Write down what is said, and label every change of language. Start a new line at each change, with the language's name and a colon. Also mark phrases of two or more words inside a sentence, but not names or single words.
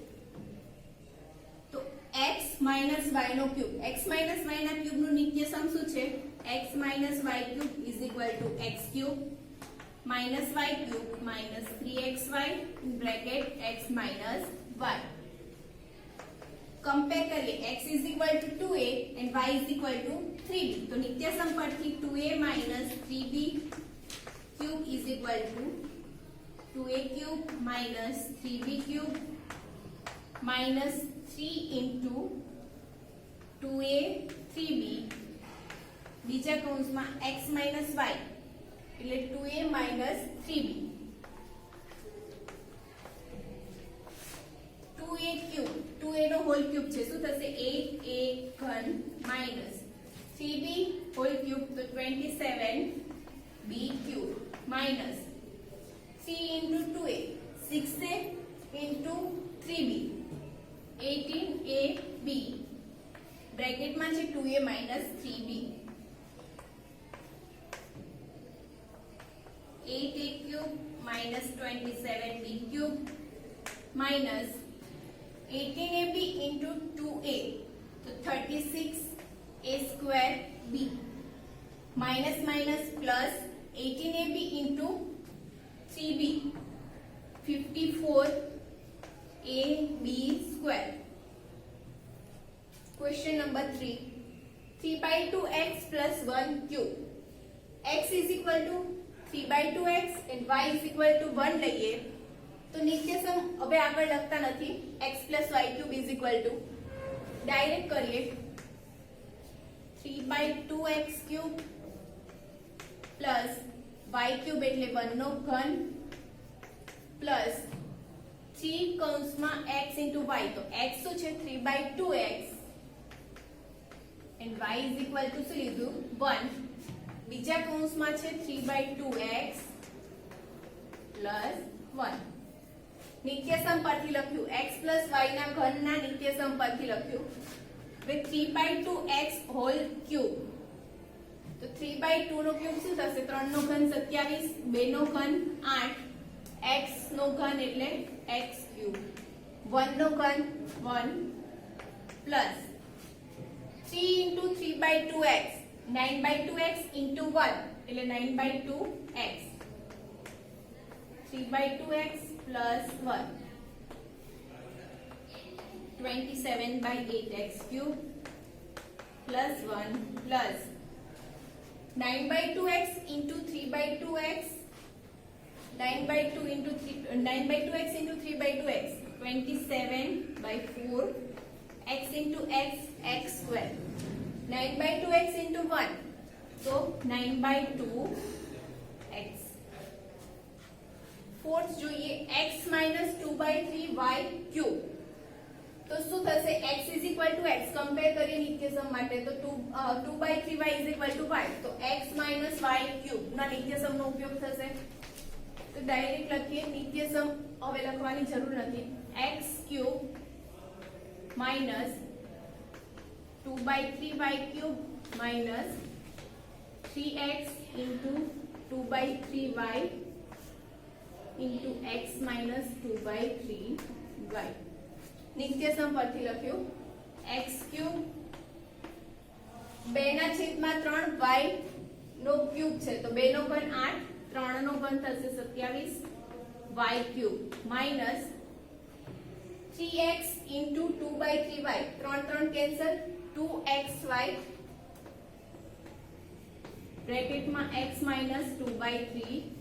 Gujarati: તો x - y નો ક્યુબ. x - y ના ક્યુબનું નિત્યસમ શું છે x - y³ = x³ - y³ - 3xy (x - y). કમ્પેર કરીએ x = 2a and y = 3b. તો નિત્યસમ પરથી 2a - 3b³ = 2a³ - 3b³ - 3 * 2a 3b બીજા કૌંસમાં x - y એટલે 2a - 3b. 2a³ 2a નો હોલ ક્યુબ છે શું થશે 8a³ - 3b હોલ ક્યુબ તો 27b³ - 3 * 2a 6a * 3b 18ab બ્રેકેટમાં છે 2a - 3b 8a³ - 27b³ minus 18ab into 2a तो
English: 36a² b minus minus plus 18ab into 3b 54ab². Question number 3. 3/2x plus 1 cube. X is equal to 3/2x and y is equal to 1
Gujarati: લઈએ તો નિત્યસમ હવે આગળ લખતા નથી
English: x plus y³ is equal to
Gujarati: ડાયરેક્ટ કરીએ 3/2x³ plus y³ એટલે 1 નો ઘન plus 3 કૌંસમાં x into y તો x શું છે 3/2x
English: and y is equal to
Gujarati: શું લીધું 1 બીજા કૌંસમાં છે 3/2x plus 1 નિત્યસમ પરથી લખ્યું x plus y ના ઘનના નિત્યસમ પરથી લખ્યું હવે 3/2x હોલ ક્યુબ તો 3/2 નો ક્યુબ શું થશે 3 નો ઘન 27 2 નો ઘન 8 x નો ઘન એટલે x³ 1 નો ઘન 1 plus 3 into 3/2x 9/2x into 1 એટલે 9/2x
English: 3/2x plus 1 27/8x³ plus 1 plus 9/2x into 3/2x 9/2 into 9/2x into 3/2x 27/4 x into x x² 9/2x into 1 तो 9/2x।
Gujarati: फोर्थ જોઈએ x - 2/3y ક્યુબ। તો શું થશે x x કમ્પેર કરીએ નિત્યસમ માટે તો 2/3y y તો x - y ક્યુબ ના નિત્યસમનો ઉપયોગ થશે। તો ડાયરેક્ટ લખીએ નિત્યસમ હવે લખવાની જરૂર નથી x ક્યુબ minus 2/3y
English: cube minus
Gujarati: 3x into 2/3y into x minus 2/3y। નિત્યસમ પરથી લખ્યું x cube 2/3 y નો ક્યુબ છે તો 2 નો ઘન 8 3 નો ઘન થશે 27 y
English: cube minus
Gujarati: 3x into 2/3y 3 કેન્સલ 2xy બ્રેકેટ માં x minus 2/3y